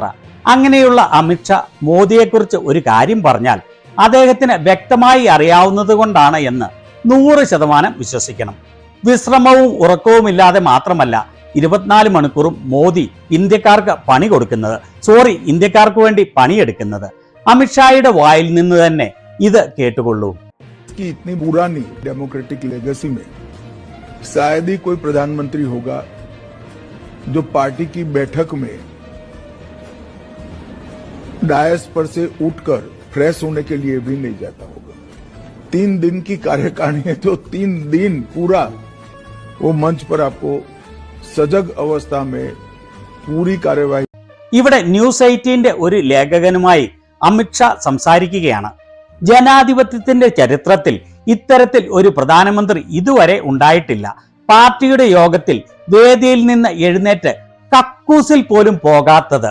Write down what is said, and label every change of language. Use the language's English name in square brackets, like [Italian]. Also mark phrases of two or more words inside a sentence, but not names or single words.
[Malayalam] അങ്ങനെയുള്ള അമിത്ഷാ മോദിയെക്കുറിച്ച് ഒരു കാര്യം പറഞ്ഞാൽ അദ്ദേഹത്തിന് വ്യക്തമായി അറിയാവുന്നത് കൊണ്ടാണ് എന്ന് 100% വിശ്വസിക്കണം. വിശ്രമവും ഉറക്കവുമില്ലാതെ മാത്രമല്ല 24 മണിക്കൂറും മോദി ഇന്ത്യക്കാർക്ക് പണി കൊടുക്കുന്നത്, ഇന്ത്യക്കാർക്ക് വേണ്ടി പണിയെടുക്കുന്നത്. അമിത്ഷായുടെ വായിൽ നിന്ന് തന്നെ ഇത് കേട്ടുകൊള്ളൂ. [Hindi] इतनी पुरानी [English] democratic legacy [Hindi] में शायद ही कोई प्रधानमंत्री होगा जो पार्टी की बैठक में डायस पर से उठकर फ्रेश होने के लिए भी नहीं जाता होगा. 3 दिन की कार्यकारिणी है तो 3 दिन पूरा वो मंच पर आपको सजग अवस्था में पूरी कार्यवाही. [Malayalam] ഇവിടെ ന്യൂസ് 18 ഒരു ലേഖകനുമായി അമിത്ഷാ സംസാരിക്കുകയാണ്. ജനാധിപത്യത്തിന്റെ ചരിത്രത്തിൽ ഇത്തരത്തിൽ ഒരു പ്രധാനമന്ത്രി ഇതുവരെ ഉണ്ടായിട്ടില്ല. പാർട്ടിയുടെ യോഗത്തിൽ വേദിയിൽ നിന്ന് എഴുന്നേറ്റ് കക്കൂസിൽ പോലും പോകാത്തത്.